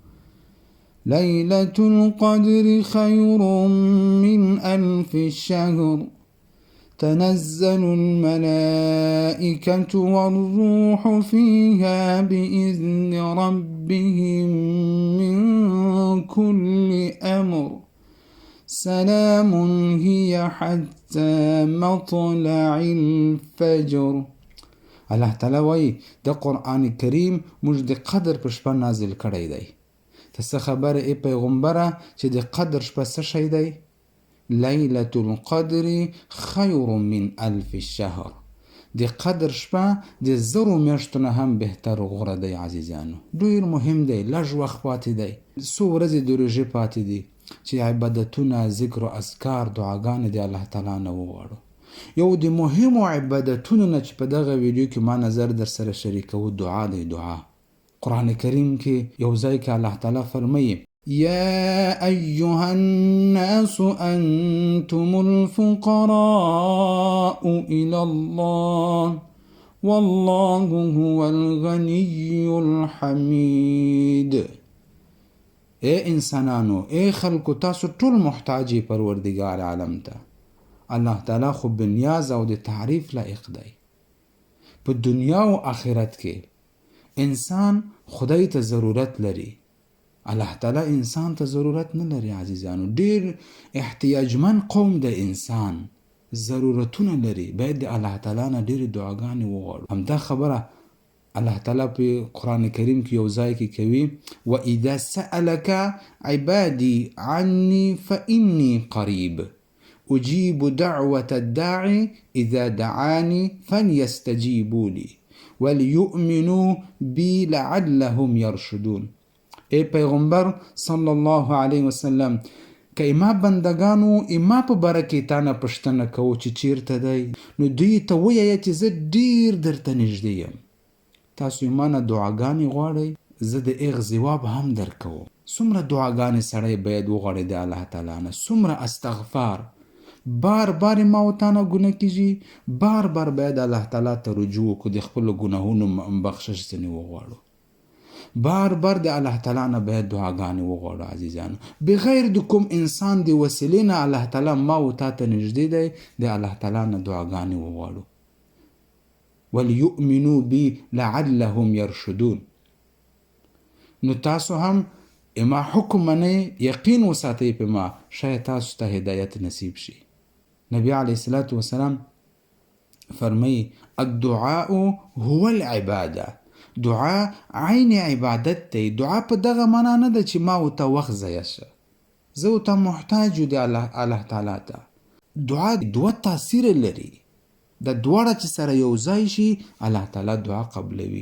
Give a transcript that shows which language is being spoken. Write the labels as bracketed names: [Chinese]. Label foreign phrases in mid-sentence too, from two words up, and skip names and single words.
[Arabic] ليلة القدر خير من ألف الشهر تنزل الملائكة والروح فيها بإذن ربهم من كل أمر سلام هي حتى مطلع الفجر. [Pashto] الله تعالی وایي د قرآن کریم موږ د قدر په شپه نازل کړی دی. ته څه خبره ای پیغمبره چې د قدر شپه څه شی دی؟ [Arabic] لیلة القدر خیر من الف الشهر. [Pashto] د قدر شپه د زرو میاشتو نه هم بهتر غوره دی عزیزانو. ډېر مهم دی. لږ وخت پاتې دی. څو ورځې د روژې پاتې دي چې عبادتونه، ذکر و اذکار، دعاګانې د الله تعالی نه وغواړو. یو د مهمو عبادتونو نه چې په دغه ویډیو کې ما نظر در سره شریکوو دعا دی. دعا قرآن کریم کې یو ځای کې الله تعالی فرمایي [Arabic] يا أيها الناس أنتم الفقراء إلى الله والله هو الغني الحميد. [Pashto] اے انسانانو، اے خلقو، تاسو ټول محتاجی پروردگار عالم ته. الله تعالی خو بنیاز او د تعریف لایق دی. په دنیا او آخرت کې انسان خدای ته ضرورت لري. الله تعالی انسان ته ضرورت نه لري عزیزانو. ډیر احتیاجمن قوم د انسان ضرورتونه لري. باید د الله تعالی نه ډیر دعاګانې وغواړو. همدا خبره الله تعالی په قرآن کریم کې یو ځای کې کوي [Arabic] وَإِذَا سَأَلَكَ عِبَادِي عَنِّي فَإِنِّي قَرِيبٌ أُجِيبُ دَعْوَةَ الدَّاعِ إِذَا دَعَانِي فَلْيَسْتَجِيبُوا لِي وَلْيُؤْمِنُوا بِي لَعَلَّهُمْ يَرْشُدُونَ. [Pashto] ای پیغمبر [Arabic] صلی الله علیه وسلم، [Pashto] که اما بندگانو اما په باره کې تا نه پوښتنه کوو چې چیرته دی، نو دوی ته ووایه چې زه ډیر درته نږدې یم. تاسو اما نه دعاګانې غواړئ، زه د هغې ځواب هم درکوم. څومره دعاګانې سړی باید وغواړي د الله تعالی نه، څومره استغفار. بار بار ما و تا نه ګناه کېږي، بار بار باید الله تعالی ته رجوع وکړو، د خپلو ګناهونو بخشش ځینې وغواړو. بار بار د الله تعالی نه باید دعاګانې وغواړو عزیزانو. بغیر د کوم انسان د وسیلې نه الله تعالی ما و تا ته نږدې دی. د الله تعالی نه دعاګانې وغواړو. [Arabic] وَلْيُؤْمِنُوا بِي لَعَلَّهُمْ يَرْشُدُونَ. [Pashto] نو تاسو هم اما حکم منئ، یقین وساتئ په ما، شاید تاسو ته هدایت نصیب شي. نبی [Arabic] علیه الصلاة والسلام [Pashto] فرمایي [Arabic] الدعاء هو العباده. [Pashto] دعا عین عبادت دی. دعا په دغه معنا نه ده چې ما و ته وخت ضایع شه، زه و ته محتاج یو د الله تعالی ته. دعا دوه تاثیر لري. د دواړه چې سره یو ځای شي الله تعالی دعا قبلوي.